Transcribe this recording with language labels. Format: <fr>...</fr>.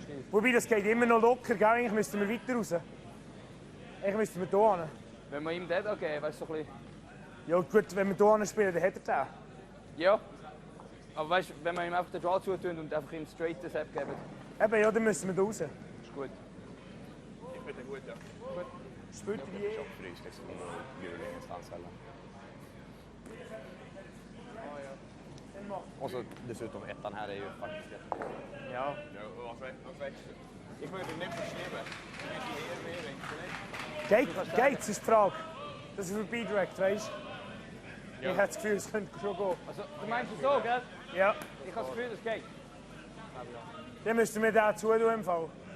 <de>Wobei, das geht immer noch locker, gell? Eigentlich müssten wir weiter raus. Eigentlich müssten wir hier hin. Wenn wir ihm das geben, weißt du, so ein bisschen... Ja gut, wenn wir hier hin spielen, dann hat er den. Ja. Aber weißt du, wenn wir ihm einfach den Draw zutun und einfach ihm straight das abgeben... Eben, ja, dann müssen wir da raus. Ist gut. Ich finde gut, ja. Gut. Spielt wie je.</de> <sv>Frys liksom och bjuder ingenstans heller. Och så dessutom ettan här är ju faktiskt jättebra.</sv> <de>Ja. Ich würde nicht verschieben. Geht's ist die Frage. Das ist vorbei direkt, weißt du? Ich habe das Gefühl, es könnte schon gehen. Also, du meinst es so, gell? Ja. Ich habe das Gefühl, das geht. Dann müssten wir da zutun im Fall.</de>